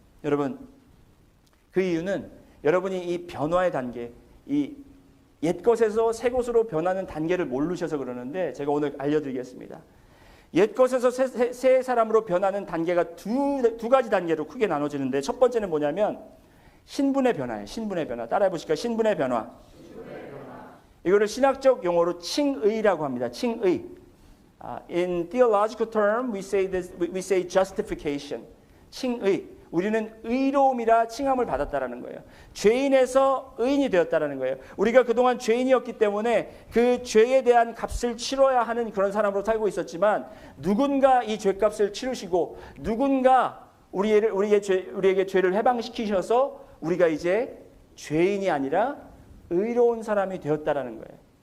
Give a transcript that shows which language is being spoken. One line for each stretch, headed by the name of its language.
Korean: 여러분 그 이유는 여러분이 이 변화의 단계, 이 옛 것에서 새 것으로 변하는 단계를 모르셔서 그러는데 제가 오늘 알려드리겠습니다. 옛 것에서 새 사람으로 변하는 단계가 두 가지 단계로 크게 나눠지는데 첫 번째는 뭐냐면 신분의 변화예요. 신분의 변화. 따라해 보실까요? 신분의 변화. 이거를 신학적 용어로 칭의라고 합니다. 칭의.
English: In theological term, we say justification.
Korean: 칭의. 우리는 의로움이라 칭함을 받았다라는 거예요. 죄인에서 의인이 되었다라는 거예요. 우리가 그동안 죄인이었기 때문에 그 죄에 대한 값을 치러야 하는 그런 사람으로 살고 있었지만 누군가 이 죄값을 치르시고 누군가 우리에게 죄를 해방시키셔서 우리가 이제 죄인이 아니라 의로운 사람이 되었다라는 거예요.